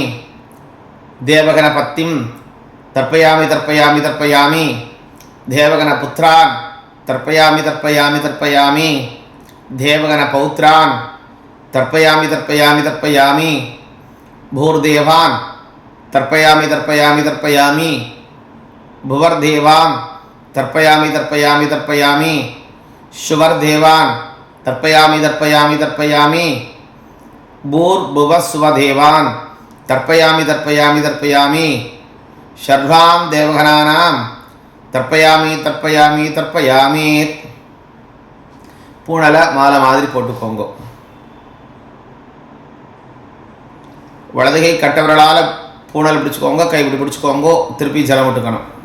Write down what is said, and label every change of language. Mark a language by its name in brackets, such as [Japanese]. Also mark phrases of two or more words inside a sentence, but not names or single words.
[Sanskrit] देवगणपतिं तर्पयामि तर्पयामि तर्पयामि. देवगणपुत्रान् तर्पयामि तर्पयामि तर्पयामि. देवगणपौत्रान् तर्पयामि तर्पयामि तर्पयामि. भूर्देवान् तर्पयामि तर्पयामि तर्पयामि. भुवर्देवान् तर्पयामि तर्पयामि तर्पयामि शुवर्देवान् तर्पयामि तर्पयामि तर्पयामि भूर्भुवस्वदेवान् तर्पयामि तर्पयामि तर्पयामि सर्वान् देवगणानां तर्पयामि तर्पयामि तर्पयामि. [Tamil] பூணலை மாலை மாதிரி போட்டுக்கோங்க. வலதுகை கட்டவர்களால் பூணல் பிடிச்சிக்கோங்க, கை இப்படி பிடிச்சிக்கோங்க, திருப்பி ஜலம் விட்டுக்கணும்.